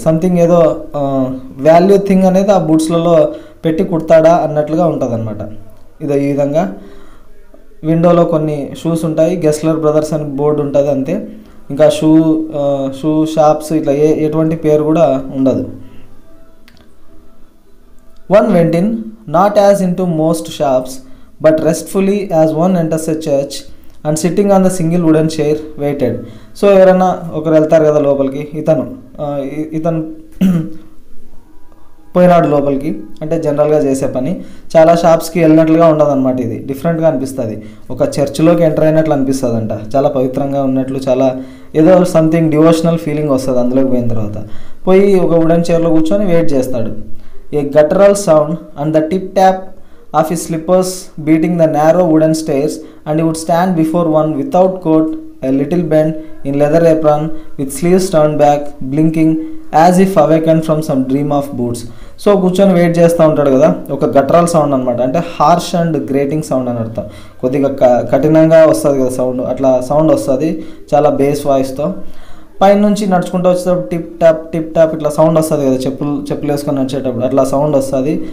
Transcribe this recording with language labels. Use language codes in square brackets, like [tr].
[te] Something ఏదో value thing అనేది ఆ బూట్స్లలో పెట్టి కుడతాడా అన్నట్లుగా ఉంటుంది అనమాట. ఇది ఈ విధంగా విండోలో కొన్ని షూస్ ఉంటాయి, గెస్లర్ బ్రదర్స్ అని బోర్డు ఉంటుంది అంతే. ఇంకా షూ షాప్స్ ఇట్లా ఎటువంటి పేరు కూడా ఉండదు. [en] One went in, not as into most shops, but restfully as one enters a church, and sitting on the single wooden chair, waited. [te] So ఎవరైనా ఒకరు వెళ్తారు కదా లోపలికి, ఇతను పోయినాడు లోపలికి. అంటే జనరల్గా చేసే పని చాలా షాప్స్కి వెళ్ళినట్లుగా ఉండదన్నమాట. ఇది డిఫరెంట్గా అనిపిస్తుంది. ఒక చర్చ్లోకి ఎంటర్ అయినట్లు అనిపిస్తుంది అంట. చాలా పవిత్రంగా ఉన్నట్లు, చాలా ఏదో సంథింగ్ డివోషనల్ ఫీలింగ్ వస్తుంది అందులోకి పోయిన తర్వాత. పోయి ఒక వుడెన్ చైర్లో కూర్చొని వెయిట్ చేస్తాడు. [en] A guttural sound and the tip-tap of his slippers beating the narrow wooden stairs, and he would stand before one without coat, a little bent, in leather apron, with sleeves turned back, blinking as if awakened from some dream of boots. [te] So కూర్చొని wait చేస్తూ ఉంటాడు కదా. ఒక గట్రల్ sound అనమాట, అంటే harsh and grating sound అని అర్థం. కొద్దిగా కఠినంగా వస్తుంది కదా సౌండ్, అట్లా సౌండ్ వస్తుంది చాలా బేస్ వాయిస్తో. పైన నుంచి నడుచుకుంటూ వచ్చేటప్పుడు టిప్ టాప్ ఇట్లా సౌండ్ వస్తుంది కదా, చెప్పులు వేసుకొని నడిచేటప్పుడు అట్లా సౌండ్ వస్తుంది.